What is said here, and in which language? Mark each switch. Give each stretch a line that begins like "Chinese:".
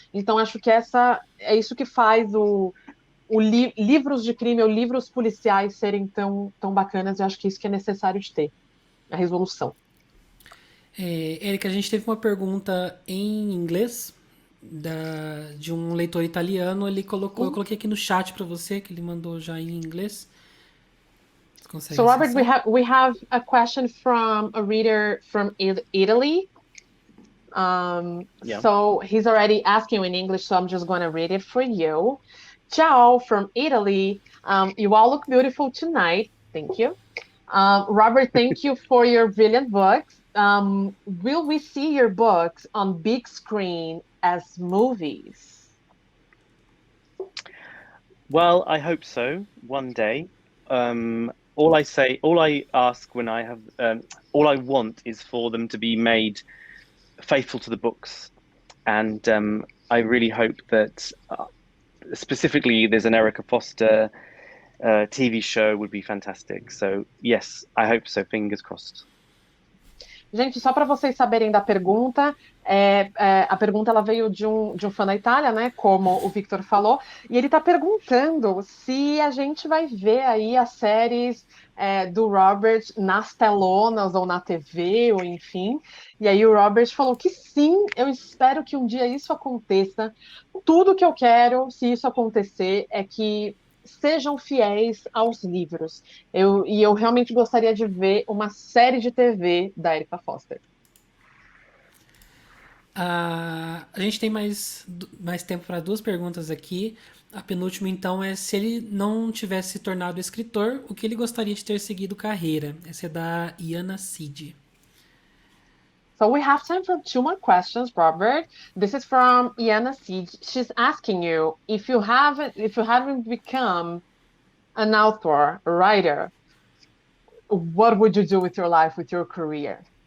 Portuguese: Então acho que é isso que faz livros de crime ou livros policiais serem tão bacanas. Eu acho que isso que é necessário de ter, a resolução. Érica, a gente teve uma pergunta em inglês de um leitor italiano. Ele colocou, eu coloquei aqui no chat para você, que ele mandou já em inglês. Você consegue
English: So Robert,
Portuguese: acessar?
English: we have a question from a reader from Italy. Yeah. So he's already asking in English, so I'm just going to read it for you. Ciao from Italy. You all look beautiful tonight. Thank you. Robert, thank you for your brilliant books. Will we see your books on big screen as movies? Well, I hope so one day. All I ask when I have, all I want is for them to be made faithful to the books, and I really hope that specifically there's an Erica Foster TV show would be fantastic. So yes, I hope so. Fingers crossed.
Portuguese: Gente, só para vocês saberem da pergunta, a pergunta ela veio de um fã da Itália, né? Como o Victor falou, e ele está perguntando se a gente vai ver aí as séries do Robert nas telonas ou na TV, ou enfim. E aí o Robert falou que sim, eu espero que um dia isso aconteça. Tudo que eu quero, se isso acontecer, é que sejam fiéis aos livros. E eu realmente gostaria de ver uma série de TV da Erika Foster. A gente tem mais tempo para duas perguntas aqui. A penúltima, então, é se ele não tivesse se tornado escritor, o que ele gostaria de ter seguido carreira? Essa é da Iana Cid.
English: So we have time for two more questions, Robert. This is from Iana Siege. She's asking you if you haven't become an author, a writer, what would you do with your life, with your career?